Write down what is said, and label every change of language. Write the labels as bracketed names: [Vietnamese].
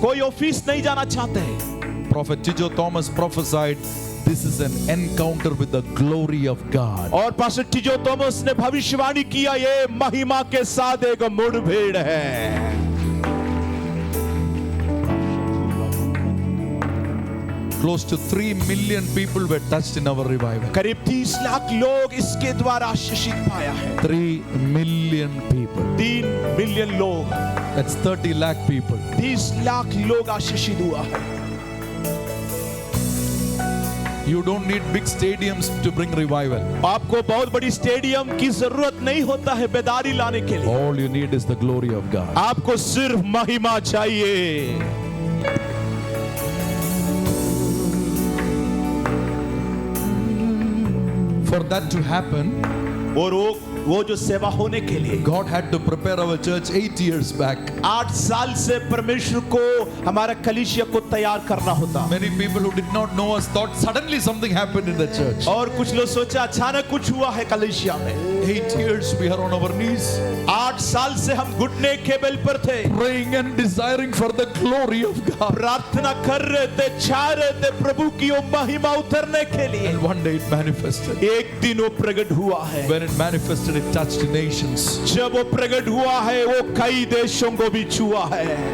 [Hindi] कोई ऑफिस नहीं जाना चाहते हैं। [English] Prophet Tijo Thomas prophesied, this is an encounter with the glory of God. [Hindi] और पास्टर टिजो थॉमस ने भविष्यवाणी किया, ये महिमा के साथ एक मुठभेड़ है। [English] Close to 3 million people were touched in our revival. [Hindi] करीब 30 लाख लोग इसके द्वारा आशीषित पाया है। [English] 3 million people. [Hindi] 3 मिलियन लोग, [English] That's 30 lakh people. [Hindi] 30 लाख लोग आशीषित हुआ है। [English] You don't need big stadiums to bring revival. [Hindi] आपको बहुत बड़ी स्टेडियम की जरूरत नहीं होता है बेदारी लाने के लिए, [English] All you need is the glory of God. [Hindi] आपको सिर्फ महिमा चाहिए। [English] For that to happen, [Hindi] और वो वो जो सेवा होने के लिए [English] God had to prepare our church 8 years back. [Hindi] 8 साल से परमेश्वर को हमारा कलीसिया को तैयार करना होता। [English] Many people who did not know us thought suddenly something happened in the church. [Hindi] और कुछ लोग सोचा अचानक कुछ हुआ है कलीसिया में। [English] 8 years we are on our knees, [Hindi] 8 साल से हम घुटने के बल पर थे, [English] praying and desiring for the glory of God. [Hindi] प्रार्थना कर रहे थे, चाह रहे थे प्रभु की वो महिमा उतरने के लिए। [English] And one day it manifested. [Hindi] एक दिन वो प्रकट हुआ है। [English] When it manifested, it touched nations. [Hindi] जब वो प्रकट हुआ है वो कई देशों को भी छुआ है।